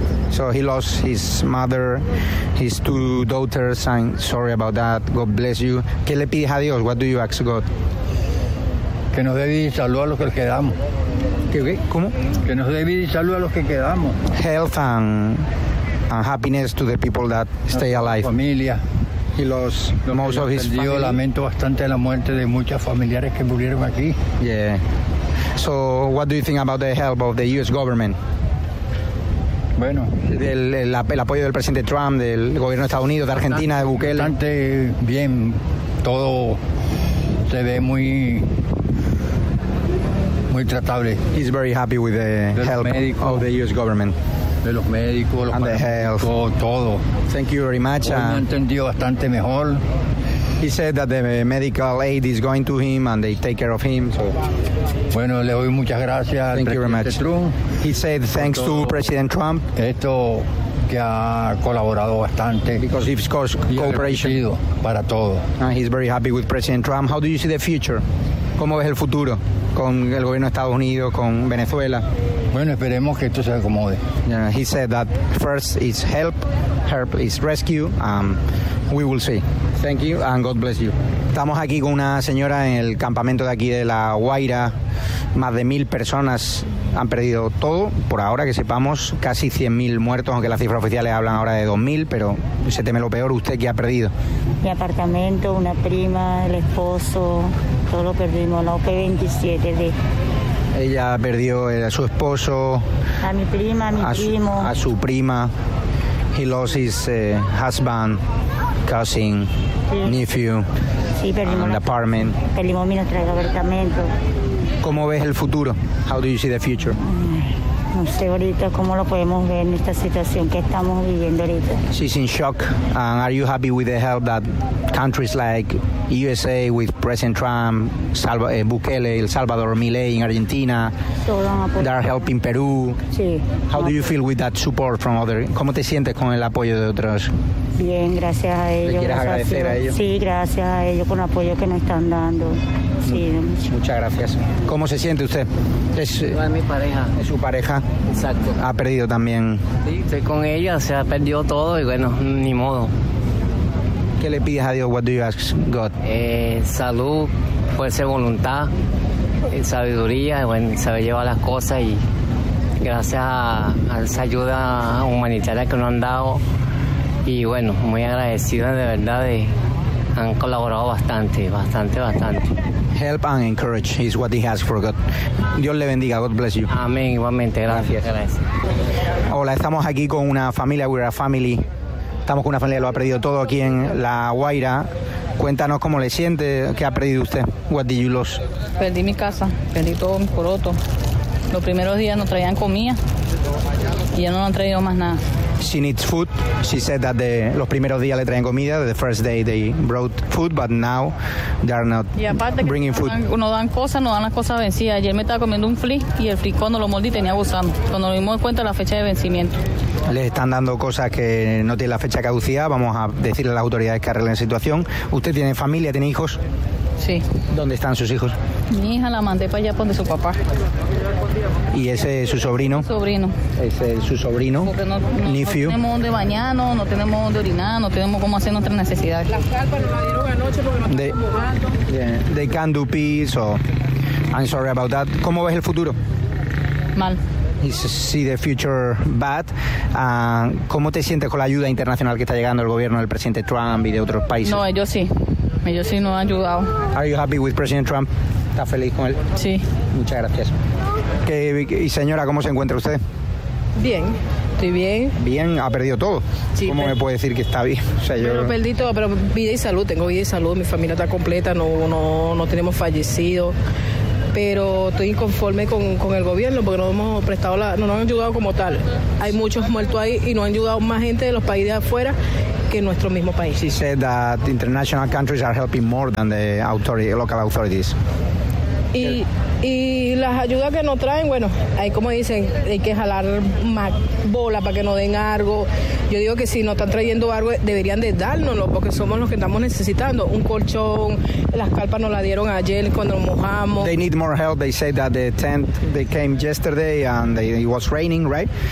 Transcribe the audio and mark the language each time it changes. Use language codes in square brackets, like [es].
[en] So he lost his mother, his two daughters, and sorry about that. God bless you. [es] ¿Qué le pides a Dios? [en] What do you ask God? [es] Que nos dé vida y salud a los que quedamos. ¿Qué? ¿Cómo? Que nos dé vida y salud a los que quedamos. [en] Health and happiness to the people that stay alive. [es] Familia. [en] He lost most of his family. [es] Lamento bastante la muerte de muchos familiares que murieron aquí. [en] Yeah. So what do you think about the help of the U.S. government? [es] Bueno, el apoyo del presidente Trump, del gobierno de Estados Unidos, de Argentina, de Bukele. Bastante bien, todo se ve muy tratable. [en] He's very happy with the help of the U.S. government. [es] De los médicos, los paramédicos, todo. [en] Thank you very much. [es] Hoy me entendió bastante mejor. [en] He said that the medical aid is going to him and they take care of him. So. [es] Bueno, le doy muchas gracias. [en] Thank you very much. He said thanks to President Trump. [es] Esto que ha colaborado bastante. [en] Because he's caused cooperation [es] para todo. [en] And he's very happy with President Trump. How do you see the future? [es] ¿Cómo ves el futuro con el gobierno de Estados Unidos, con Venezuela? Bueno, esperemos que esto se acomode. [en] Yeah, he said that first is help, help is rescue. We will see. Thank you and God bless you. [es] Estamos aquí con una señora en el campamento de aquí de La Guaira. Más de 1,000 personas han perdido todo. Por ahora que sepamos, casi 100,000 muertos, aunque las cifras oficiales hablan ahora de 2,000, pero se teme lo peor. ¿Usted qué ha perdido? Mi apartamento, una prima, el esposo, todo lo perdimos, la OP27 de... Ella perdió a su esposo. A mi prima, a mi primo. A su prima. [en] He lost his husband, cousin, sí. Nephew, [es] sí, perdimos [en] the apartment. [es] Perdimos mi nuestro apartamento. ¿Cómo ves el futuro? [en] How do you see the future? [es] No sé ahorita cómo lo podemos ver en esta situación que estamos viviendo ahorita. [en] She's in shock. And are you happy with the help that countries like USA with President Trump, Bukele, El Salvador, Milei in Argentina, they are helping Peru. [es] Sí. [en] How do you feel with that support from other? [es] ¿Cómo te sientes con el apoyo de otros? Bien, gracias a ellos. ¿Quieres agradecer a ellos? Sí, gracias a ellos por el apoyo que nos están dando. Sí. Muchas gracias. ¿Cómo se siente usted? Es mi pareja. Es su pareja. Exacto. Ha perdido también. Sí, estoy con ella, se ha perdido todo y bueno, ni modo. ¿Qué le pides a Dios? [en] What do you ask God? [es] Salud, fuerza de voluntad, sabiduría, bueno, saber llevar las cosas y gracias a esa ayuda humanitaria que nos han dado y bueno, muy agradecido de verdad, han colaborado bastante, bastante, bastante. [en] Help and encourage is what he has for God. [es] Dios le bendiga. [en] God bless you. [es] Amén, igualmente. Gracias. Gracias. Hola, estamos aquí con una familia, [en] we're a family. [es] Estamos con una familia que lo ha perdido todo aquí en La Guaira. Cuéntanos cómo le siente, qué ha perdido usted. [en] What did you lose? [es] Perdí mi casa, perdí todo mi poroto. Los primeros días nos traían comida y ya no nos han traído más nada. [en] She needs food. She said that [es] los primeros días le traen comida. [en] The first day they brought food, but now they are not bringing food. [es] Nos dan cosas, nos dan las cosas vencidas. Ayer me estaba comiendo un flip y el flip cuando lo mordí tenía gusano. Cuando nos dimos cuenta la fecha de vencimiento. Les están dando cosas que no tienen la fecha caducida. Vamos a decirle a las autoridades que arreglen la situación. ¿Usted tiene familia, tiene hijos? Sí. ¿Dónde están sus hijos? Mi hija la mandé para allá donde su papá. ¿Y ese es su sobrino? Sobrino. ¿Ese es su sobrino? Porque no tenemos dónde bañarnos, no tenemos dónde orinar, no tenemos cómo hacer nuestras necesidades. Las carpas nos las dieron anoche porque nos están mojando. [en] Yeah. They can't do peace, I'm sorry about that. [es] ¿Cómo ves el futuro? Mal. [en] See the future bad. [es] ¿Cómo te sientes con la ayuda internacional que está llegando el gobierno del presidente Trump y de otros países? No, ellos sí. Ellos sí nos han ayudado. [en] Are you happy with President Trump? [es] ¿Está feliz con él? Sí. Muchas gracias. ¿Y señora, cómo se encuentra usted? Bien. Estoy bien. Bien, ha perdido todo. Sí, ¿cómo me puede decir que está bien? O sea, yo... Pero perdí todo, pero vida y salud, tengo vida y salud, mi familia está completa, no tenemos fallecidos. Pero estoy inconforme con el gobierno porque no hemos prestado la, no nos han ayudado como tal. Hay muchos muertos ahí y no han ayudado más gente de los países de afuera que nuestro mismo país. [en] She said that international countries are helping more than the authority, local authorities. [es] Y las ayudas que nos traen, bueno, hay como dicen, hay que jalar más bola para que nos den algo. Yo digo que si nos están trayendo algo, deberían de dárnoslo, porque somos los que estamos necesitando. Un colchón, las carpas nos la dieron ayer cuando nos mojamos. [en] They need more help. They say that the tent, they came yesterday and it was raining, right?